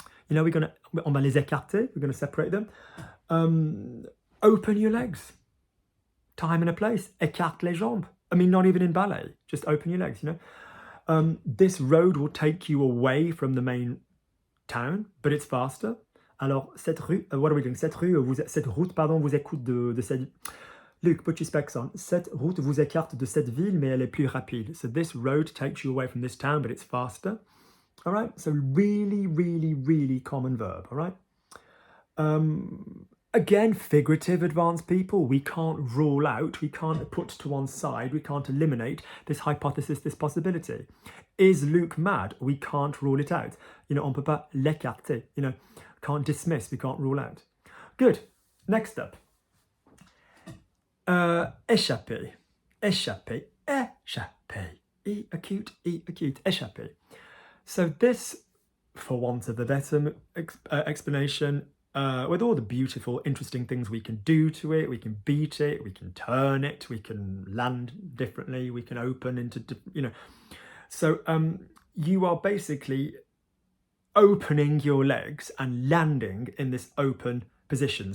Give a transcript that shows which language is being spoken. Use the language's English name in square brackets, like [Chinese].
[French] On va les écarter, [English] we're going to separate them. Open your legs. Time and a place. [French] Écarte les jambes. [English] I mean, not even in ballet. Just open your legs, This road will take you away from the main town, but it's faster. [French] Alors, cette route, vous écoute de cette... [English] Luke, put your specs on. [French] Cette route vous écarte de cette ville, mais elle est plus rapide. [English] So this road takes you away from this town, but it's faster. All right? So really, really, really common verb. All right? Again, figurative advanced people. We can't rule out, we can't put to one side, we can't eliminate this hypothesis, this possibility. Is Luke mad? We can't rule it out. [French] On peut pas l'écarter. [English] Can't dismiss, we can't rule out. Good. Next up. Échappé, échappé, échappé. E acute, échappé. So this, for want of a better explanation, with all the beautiful, interesting things we can do to it, we can beat it, we can turn it, we can land differently, we can open into, So you are basically opening your legs and landing in this open position.